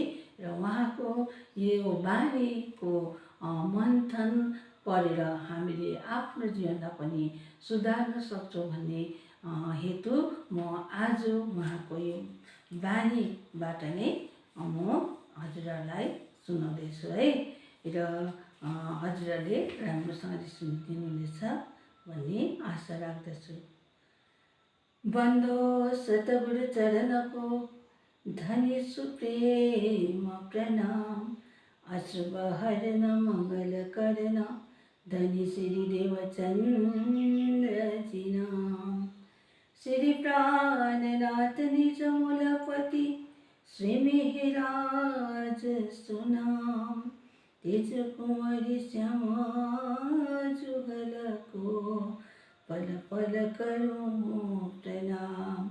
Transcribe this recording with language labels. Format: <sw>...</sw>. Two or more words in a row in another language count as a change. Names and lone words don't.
<ne>र उहाँको यो बानीको मन्थन पढेर हामीले आफ्नो जीवनलाई पनि सुधार्न सक्छौँ भन्ने हेतु म आज उहाँको यो बानीबाट नै म हजुरहरूलाई सुनाउँदैछु है। र हजुरहरूले राम्रोसँगले सुनिदिनुहुनेछ भन्ने आशा राख्दछु।</ne> <hi>बन्दो सतगुरु चरणको धनी सुप्रेम प्रणाम, अशुभ हरन मङ्गल करन धनी श्री देवचन्द्र जी नाम। श्री प्राणनाथ निज मूलपति श्री मेहराज सुनाम, तेज कुंवरी श्यामा जुगल को पल पल करूं प्रणाम।</hi>